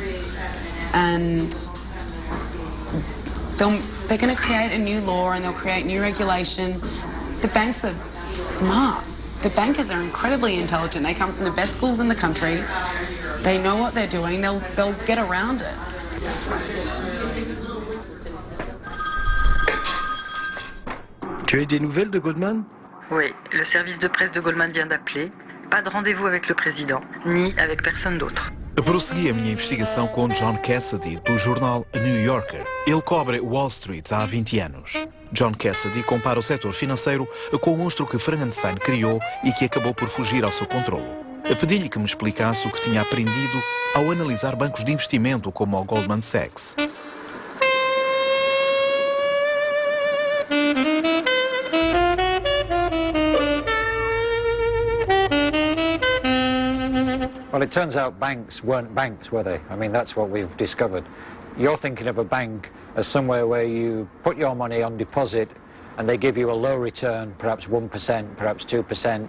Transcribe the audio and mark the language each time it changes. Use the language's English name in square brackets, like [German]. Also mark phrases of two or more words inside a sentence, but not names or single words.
[English] And they're going to create a new law and they'll create new regulation. The banks are smart. The bankers are incredibly intelligent. They come from the best schools in the country. They know what they're doing. They'll get around it. [French] Tu as des nouvelles de Goldman? Oui, le service de presse de Goldman vient d'appeler. Pas de rendez-vous avec le président, ni avec personne d'autre. [Portuguese] Prossegui a minha investigação com John Cassidy, do jornal New Yorker. Ele cobre Wall Street há 20 anos. John Cassidy compara o setor financeiro com o monstro que Frankenstein criou e que acabou por fugir ao seu controle. Pedi-lhe que me explicasse o que tinha aprendido ao analisar bancos de investimento como o Goldman Sachs. [English] Well, it turns out banks weren't banks, were they? I mean, that's what we've discovered. You're thinking of a bank as somewhere where you put your money on deposit and they give you a low return, perhaps 1%, perhaps 2%.